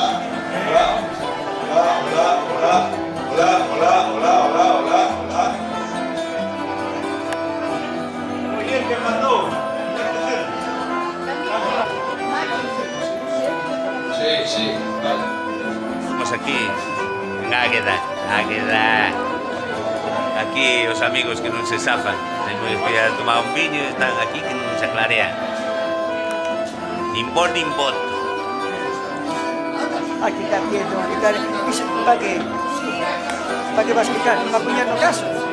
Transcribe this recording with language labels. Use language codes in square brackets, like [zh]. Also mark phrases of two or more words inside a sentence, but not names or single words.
[es] Oye, ¿qué mandó? Sí, vale. Estamos aquí en Águeda. [gl] Aquí os amigos que non se zafan. Temos que ir a tomar un viño e están aquí que non se aclarean. Nin vos nin voto. Aquí está quieto, aquí está... Iso, para que? Para que vas a quitar? Non va a poñer no caso?